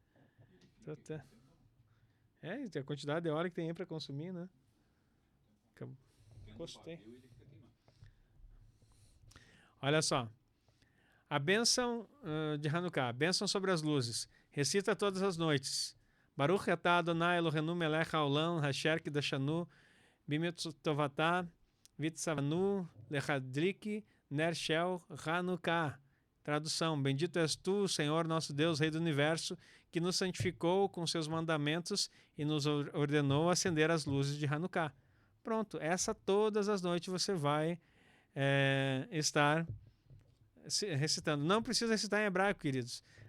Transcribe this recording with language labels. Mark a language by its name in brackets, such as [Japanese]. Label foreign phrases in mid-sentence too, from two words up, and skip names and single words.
[Portuguese] A quantidade de hora que tem aí para consumir, né? Gostei. Olha só. A bênção de Hanukkah, a bênção sobre as luzes. Recita todas as noites. [Hebrew] ברוך אתה אדני אלהינו מלך העולם אשר קדשנו במצותיו וצונו להדליק נר של חנכה. [Portuguese] Tradução: Bendito és tu, Senhor nosso Deus, Rei do Universo, que nos santificou com seus mandamentos e nos ordenou acender as luzes de Hanukkah. Pronto, essa todas as noites você vai estar recitando. Não precisa recitar em hebraico, queridos.